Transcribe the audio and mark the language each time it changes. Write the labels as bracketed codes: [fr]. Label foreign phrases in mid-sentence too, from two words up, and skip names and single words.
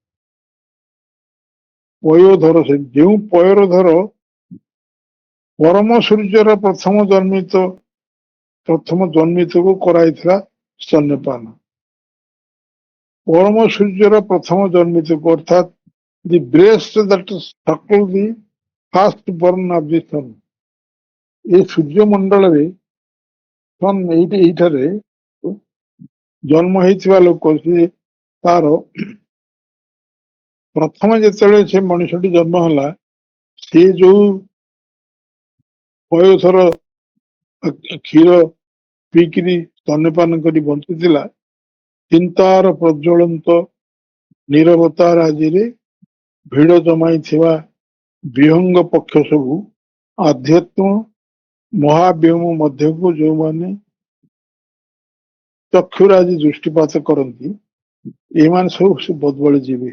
[or] ପୟୋଧର ସେ ଯେଉଁ ପୟର ଧର ପରମ ସୂର୍ଯ୍ୟର ପ୍ରଥମ ଜନ୍ମିତକୁ କରାଇଥିଲା ସ୍ତନ୍ୟପାନ। ପରମ ସୂର୍ଯ୍ୟର ପ୍ରଥମ ଜନ୍ମିତକୁ ଅର୍ଥାତ୍ [en] the breast that circle the first born of the sun। [or] ଏ ସୂର୍ଯ୍ୟମଣ୍ଡଳରେ ଏଇଠାରେ ଜନ୍ମ ହେଇଥିବା ଲୋକ ସିଏ ତାର ପ୍ରଥମେ ଯେତେବେଳେ ସେ ମଣିଷଟି ଜନ୍ମ ହେଲା ସିଏ ଯୋଉ ପୟୋଧର କ୍ଷୀର ପିଇକିରି ସ୍ତନ୍ୟପାନ କରି ବଞ୍ଚିଥିଲା ଚିନ୍ତାର ପ୍ରଜ୍ୱଳନ୍ତ ନିରବତାର ଆଜିରେ ଭିଡ଼ ଜମାଇଥିବା ବିହଙ୍ଗ ପକ୍ଷ ସବୁ ଆଧ୍ୟାତ୍ମ ମହାବ୍ୟୋମ ମଧ୍ୟକୁ ଯେଉଁମାନେ ଚକ୍ଷୁରେ ଆଜି ଦୃଷ୍ଟିପାତ କରନ୍ତି ଏମାନେ ସବୁ ସେ ବଦଳି ଯିବେ।